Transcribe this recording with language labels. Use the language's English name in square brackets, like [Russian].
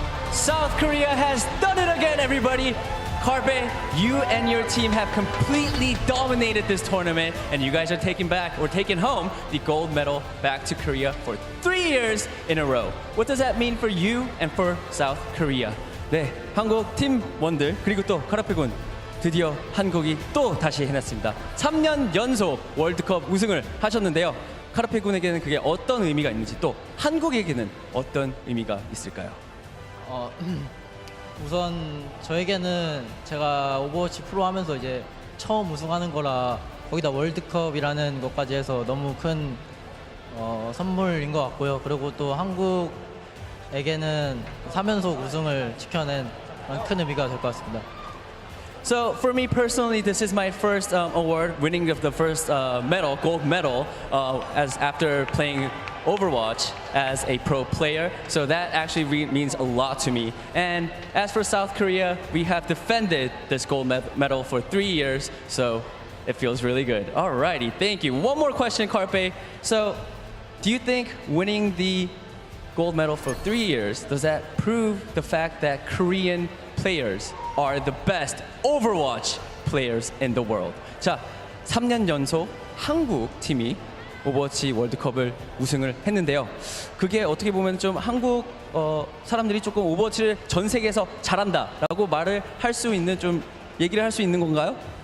[English] South Korea has done it again, everybody. Carpe, you and your team have completely dominated this tournament, and you guys are taking home the gold medal back to Korea for 3 years in a row. What does that mean for you and for South Korea? [Korean] 네, 한국 팀원들 그리고 또 카라페군 드디어 한국이 또 다시 해냈습니다. 3년 연속 월드컵 우승을 하셨는데요. 카라페군에게는 그게 어떤 의미가 있는지 또 한국에게는 어떤 의미가 있을까요? 우선 저에게는 제가 오버워치 프로 하면서 이제 처음 우승하는 거라 거기다 월드컵이라는 것까지 해서 너무 큰 선물인 것 같고요. 그리고 또 한국에게는 3연속 우승을 지켜낸 큰 의미가 될 것 같습니다. [English] So for me personally, this is my first award, winning of the first medal, gold medal, as after playing Overwatch as a pro player. So that actually means a lot to me. And as for South Korea, we have defended this gold medal for 3 years, so it feels really good. Alrighty, thank you. One more question, Carpe. So, do you think winning the gold medal for 3 years, does that prove the fact that Korean players are the best Overwatch players in the world? [Korean] 자, 3년 연속 한국 팀이 오버워치 월드컵을 우승을 했는데요. 그게 어떻게 보면 좀 한국 사람들이 조금 오버워치를 전 세계에서 잘한다라고 말을 할 수 있는 좀 얘기를 할 수 있는 건가요?